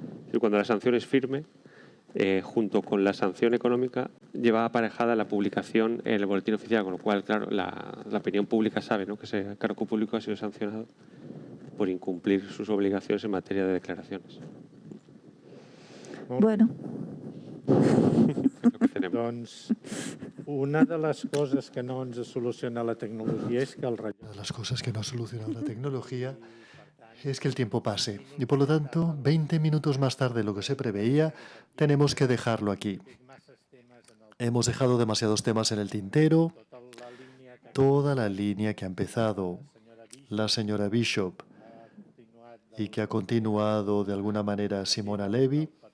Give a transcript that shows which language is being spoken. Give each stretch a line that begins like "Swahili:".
Spanish: Es decir, cuando la sanción es firme, junto con la sanción económica, lleva aparejada la publicación en el boletín oficial, con lo cual, claro, la opinión pública sabe, ¿no?, que ese cargo público ha sido sancionado por incumplir sus obligaciones en materia de declaracions. Bueno.
Catalan: Doncs una de les coses que no ens soluciona la tecnologia és que el rellotge...
Spanish: Una de las cosas que no ha solucionado la tecnología es que el tiempo pase y por lo tanto 20 minutos más tarde de lo que se preveía tenemos que dejarlo aquí. Hemos dejado demasiados temas en el tintero toda la línea que ha empezado la señora Bishop y que ha continuado de alguna manera Simona Levi.